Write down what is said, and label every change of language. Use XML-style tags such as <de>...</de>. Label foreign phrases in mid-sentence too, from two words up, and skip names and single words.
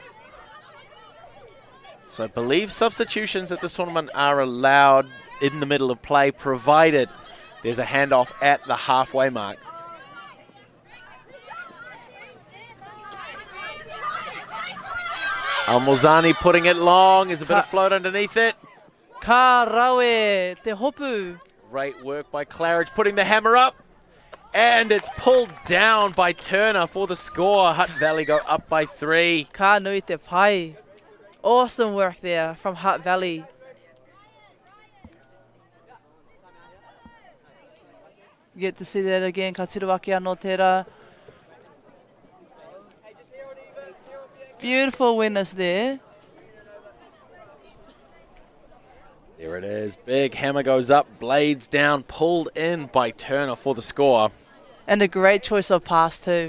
<en>So I believe substitutions at this tournament are allowed in the middle of play, provided there's a handoff at the halfway mark. Al-Mozani putting it long. There's a bit of float underneath it.</en> <mi>Ka rawe te hopu.</mi> <en>Great work by Claridge, putting the hammer up. And it's pulled down by Turner for the score. Hutt Valley go up by 3.</en> <mi>Ka nui te pai.</mi> <en>Awesome work there from Hutt Valley. You get to see that again.</en> <mi>Ka tiruaki anō tērā.</mi> <en>Beautiful winners there. There it is. Big hammer goes up, blades down, pulled in by Turner for the score. And a great choice of pass too.</en>